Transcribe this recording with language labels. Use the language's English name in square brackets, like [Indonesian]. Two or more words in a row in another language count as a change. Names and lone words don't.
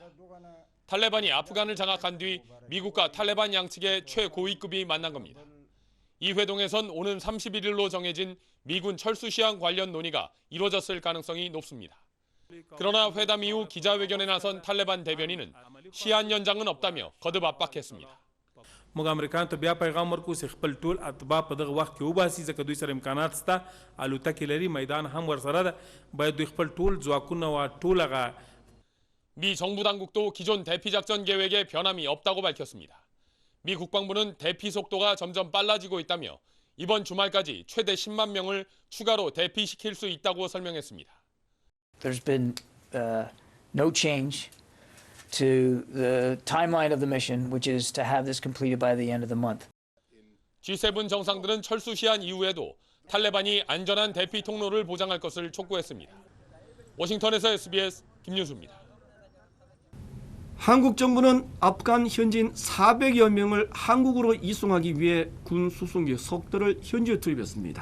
[Korean] 탈레반이 아프간을 장악한 뒤 미국과 탈레반 양측의 최고위급이 만난 겁니다. 이 회동에선 오는 31일로 정해진 미군 철수 시한 관련 논의가 이루어졌을 가능성이 높습니다. 그러나 회담 이후 기자회견에 나선 탈레반 대변인은 시한 연장은 없다며 거듭 압박했습니다. [Pashto] موږ امریکایانو ته بیا پیغام ورکوو چې خپل ټول اتباع په دغه وخت کې وباسي ځکه دوی سره امکانات شته الوتکې لري میدان هم ورسره ده باید دوی خپل ټول ځواکونه او ټول هغه [Korean] 미 정부 당국도 기존 대피 작전 계획에 변함이 없다고 밝혔습니다. 미 국방부는 대피 속도가 점점 빨라지고 있다며 이번 주말까지 최대 10만 명을 추가로 대피시킬 수 있다고 설명했습니다. [English] There's been no change to the timeline of the mission, which is to have this completed by the end of the month. [Korean] G7 정상들은 철수 시한 이후에도 탈레반이 안전한 대피 통로를 보장할 것을 촉구했습니다. 워싱턴에서 SBS 김윤수입니다. 한국 정부는 아프간 현지인 400여 명을 한국으로 이송하기 위해 군 수송기 석대를 현지에 투입했습니다.